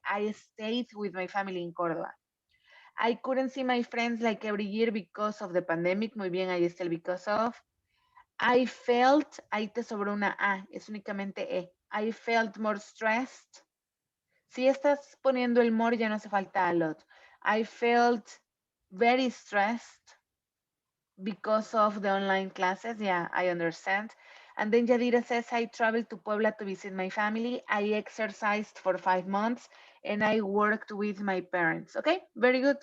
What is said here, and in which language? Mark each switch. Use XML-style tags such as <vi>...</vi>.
<en>I stayed with my family in Córdoba. I couldn't see my friends like every year because of the pandemic.</en> <es>Muy bien, ahí está el because of.</es> <en>I felt,</en> <es>ahí te sobró una A, es únicamente E.</es> <en>I felt more stressed.</en> <es>Si estás poniendo el more, ya no hace falta a lot.</es> <en>I felt very stressed because of the online classes. Yeah, I understand. And then Yadira says, I traveled to Puebla to visit my family. I exercised for 5 months and I worked with my parents. Okay, very good.</en>